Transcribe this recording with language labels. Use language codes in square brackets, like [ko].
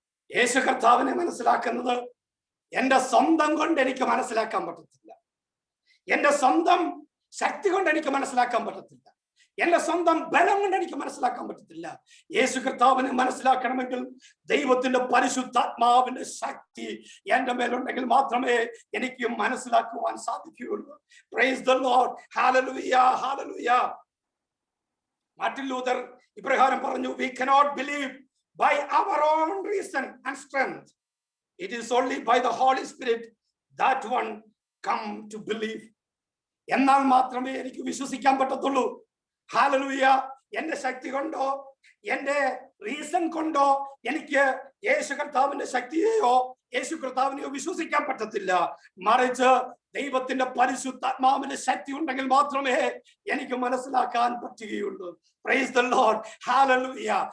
[ml] യേശു കർത്താവിനെ മനസ്സിലാക്കുന്നത് എന്റെ സ്വന്തം കൊണ്ട് എനിക്ക് മനസ്സിലാക്കാൻ പറ്റത്തില്ല, എന്റെ സ്വന്തം ശക്തി കൊണ്ട് എനിക്ക് മനസ്സിലാക്കാൻ പറ്റത്തില്ല, എന്റെ സ്വന്തം ബലം കൊണ്ട് എനിക്ക് മനസ്സിലാക്കാൻ പറ്റത്തില്ല. യേശു കർത്താവിനെ മനസ്സിലാക്കണമെങ്കിൽ ദൈവത്തിന്റെ പരിശുദ്ധാത്മാവിന്റെ ശക്തി എന്റെ മേലുണ്ടെങ്കിൽ മാത്രമേ എനിക്ക് മനസ്സിലാക്കുവാൻ സാധിക്കുകയുള്ളൂ. Praise the Lord. Hallelujah, hallelujah. [en] Martin Luther [ml] ഇപ്രകാരം പറഞ്ഞു, [en] we cannot believe by our own reason and strength. It is only by the Holy Spirit that one come to believe. [ml] എന്നാൽ മാത്രമേ എനിക്ക് വിശ്വസിക്കാൻ പറ്റത്തുള്ളൂ. ഹല്ലേലൂയ. എന്റെ ശക്തി കൊണ്ടോ എന്റെ റീസൺ കൊണ്ടോ എനിക്ക് യേശു കർത്താവിന്റെ ശക്തിയെയോ യേശു കർത്താവിനെയോ വിശ്വസിക്കാൻ പറ്റത്തില്ല. മറിച്ച് ദൈവത്തിന്റെ പരിശുദ്ധാത്മാവിന്റെ ശക്തി ഉണ്ടെങ്കിൽ മാത്രമേ എനിക്ക് മനസ്സിലാക്കാൻ പറ്റുകയുള്ളൂ. Praise the Lord. ഹല്ലേലൂയ.